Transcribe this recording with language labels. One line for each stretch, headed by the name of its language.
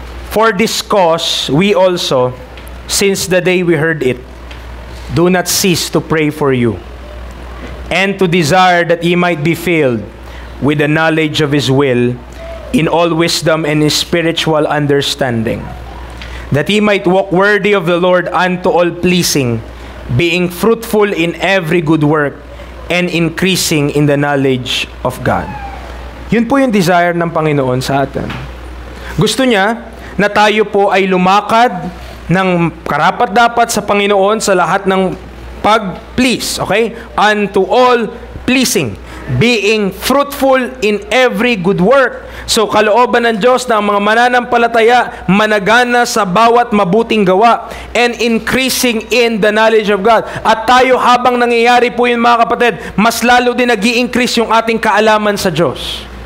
English: For this cause, we also, since the day we heard it, do not cease to pray for you, and to desire that ye might be filled with the knowledge of His will, in all wisdom and spiritual understanding, that ye might walk worthy of the Lord unto all pleasing, being fruitful in every good work, and increasing in the knowledge of God.
Filipino: Yun po yung desire ng Panginoon sa atin. Gusto niya na tayo po ay lumakad ng karapat-dapat sa Panginoon sa lahat ng pag-please, okay?
English: Unto all pleasing, being fruitful in every good work.
Filipino: So, kalooban ng Diyos na ang mga mananampalataya managana sa bawat mabuting gawa,
English: and increasing in the knowledge of God.
Filipino: At tayo, habang nangyayari po yun, mga kapatid, mas lalo din nag-i-increase yung ating kaalaman sa Diyos.